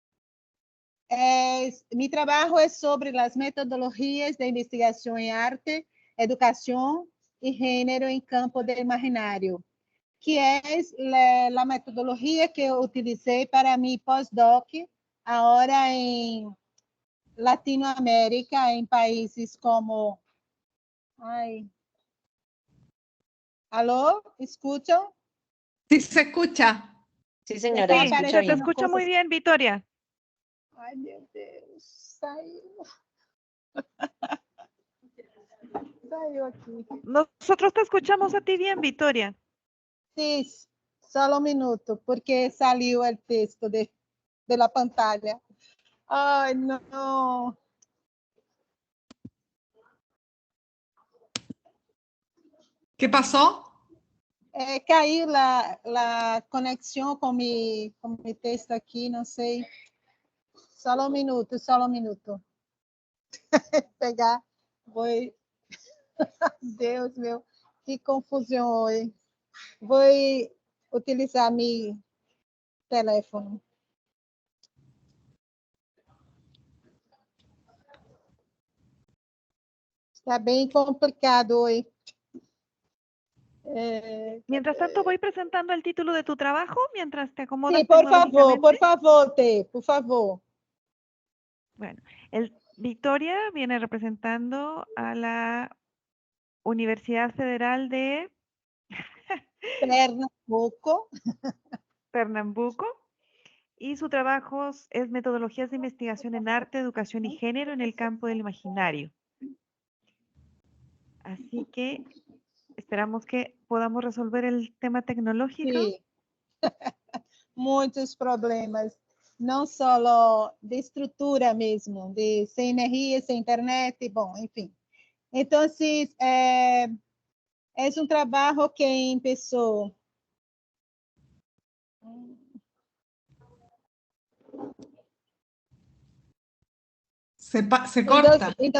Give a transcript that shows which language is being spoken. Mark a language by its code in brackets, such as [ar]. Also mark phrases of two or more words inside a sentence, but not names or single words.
[es] Mi trabajo es sobre las metodologías de investigación en arte, educación y género en campo del imaginario, que es la metodología que utilicé para mi postdoc ahora en Latinoamérica, en países como... Ay, ¿aló? ¿Escuchan? Sí se escucha. Sí, señora, Está se Sí, escucha se te bien. escucha muy cosas. bien, Victoria. Ay, [pt] meu Deus, saiu. Saiu aqui. [es] Nosotros te escuchamos a ti bien, Victoria. Sí, solo un minuto, porque salió el texto de la pantalla. Ay, no. ¿Qué pasó? Caiu la conexión con mi texto aquí, no sé. Solo un minuto, solo un minuto. Pegar, voy. [pt] Deus meu, que confusão hoje. Vou utilizar meu teléfono. Está bem complicado hoje. [es] Mientras tanto, voy presentando el título de tu trabajo, mientras te acomodas Sí, por tecnológicamente. favor, T, por favor. Bueno, Victoria viene representando a la Universidad Federal de Pernambuco. Pernambuco y su trabajo es metodologías de investigación en arte, educación y género en el campo del imaginario. Así que esperamos que podamos resolver el tema tecnológico. Sí. [pt] Muitos problemas, não só de estrutura mesmo, de sem energia, sem internet, bom, enfim. Então, é um trabalho que começou. [es] Se corta.